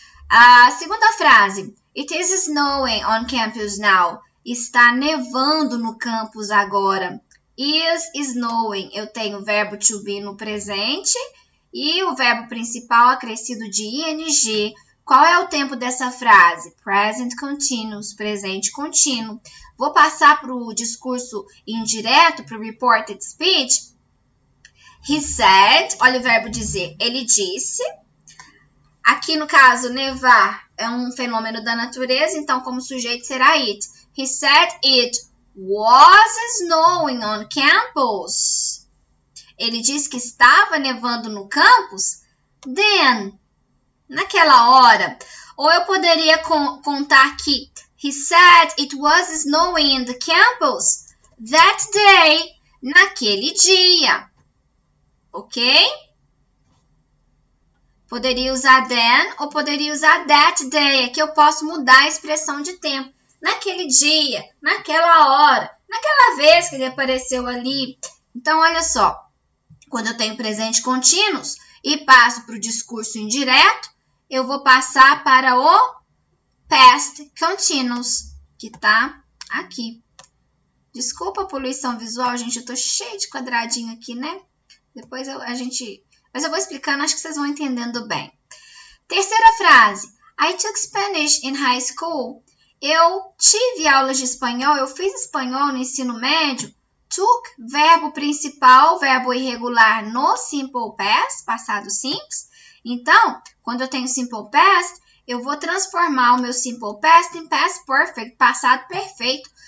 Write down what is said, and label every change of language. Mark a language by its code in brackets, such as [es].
[pt] A segunda frase, [en] it is snowing on campus now. [pt] Está nevando no campus agora. [en] Is snowing, [pt] eu tenho o verbo to be no presente e o verbo principal acrescido de ing. Qual é o tempo dessa frase? Present continuous, presente contínuo. Vou passar para o discurso indireto, para o reported speech. [en] He said, [pt] olha o verbo dizer, ele disse. Aqui no caso, nevar é um fenômeno da natureza, então como sujeito será it. [en] He said it was snowing on campus. [pt] Ele disse que estava nevando no campus. Then, naquela hora. Ou eu poderia contar que [en] he said it was snowing in the campus that day, [pt] naquele dia. Ok? Poderia usar then ou poderia usar that day. Aqui eu posso mudar a expressão de tempo. Naquele dia, naquela hora, naquela vez que ele apareceu ali. Então, olha só. Quando eu tenho presente contínuos e passo para o discurso indireto, eu vou passar para o past continuous, que está aqui. Desculpa a poluição visual, gente. Eu tô cheia de quadradinho aqui, né? Depois mas eu vou explicando, acho que vocês vão entendendo bem. Terceira frase. [en] I took Spanish in high school. [pt] Eu tive aulas de espanhol, eu fiz espanhol no ensino médio. Took, verbo principal, verbo irregular no simple past, passado simples. Então, quando eu tenho simple past, eu vou transformar o meu simple past em past perfect, passado perfeito.